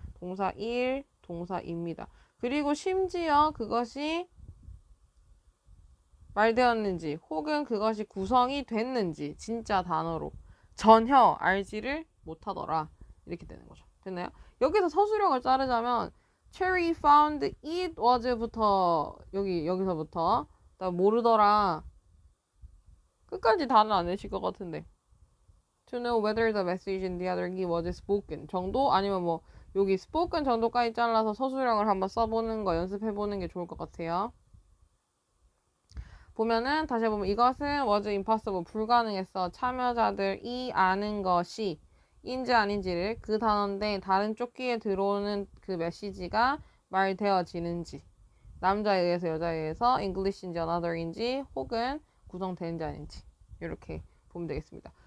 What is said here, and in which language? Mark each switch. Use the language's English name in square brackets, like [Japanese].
[Korean] 동사 1, 동사 2입니다. 그리고 심지어 그것이 말되었는지 혹은 그것이 구성이 됐는지 진짜 단어로 전혀 알지를 못하더라. 이렇게 되는 거죠. 됐나요? 여기서 서술형을 자르자면 [English] Cherry found it was [Korean] 부터 여기서부터 모르더라. 끝까지 다는 안 내실 것 같은데. [English] To know whether the message in the other key was spoken [Korean] 정도? 아니면 뭐 여기 spoken 정도까지 잘라서 서술형을 한번 써보는 거 연습해보는 게 좋을 것 같아요. 보면은 다시 보면 이것은 [English] was impossible [Korean] 불가능했어. 참여자들이 아는 것이 인지 아닌지를 그 단어인데 다른 쪽기에 들어오는 그 메시지가 말되어지는지 남자에 의해서 여자에 의해서 English인지 another인지 혹은 구성되는지 아닌지 이렇게 보면 되겠습니다.